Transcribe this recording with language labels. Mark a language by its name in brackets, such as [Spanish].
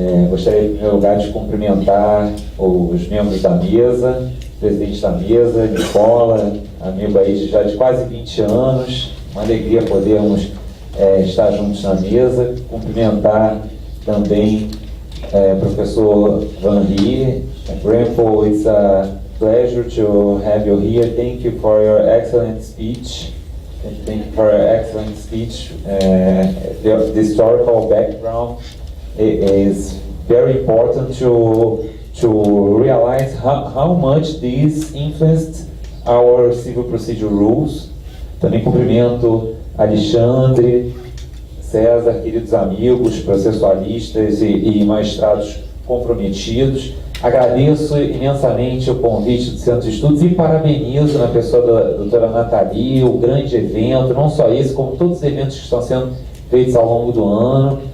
[Portuguese] Gostaria, em primeiro lugar, de cumprimentar os membros da mesa, presidente da mesa, Nicola, amigo aí já de quase 20 anos. Uma alegria podermos estar juntos na mesa. Cumprimentar também professor Rhee. [English] Remco, it's a pleasure to have you here. Thank you for your excellent speech. Thank you for your excellent speech. The historical background is very important to realize how much this influenced our civil procedure rules. [Portuguese] Também cumprimento Alexandre, César, queridos amigos, processualistas e magistrados comprometidos. Agradeço imensamente o convite do Centro de Estudos e parabenizo na pessoa da doutora Nathalie o grande evento, não só esse, como todos os eventos que estão sendo feitos ao longo do ano.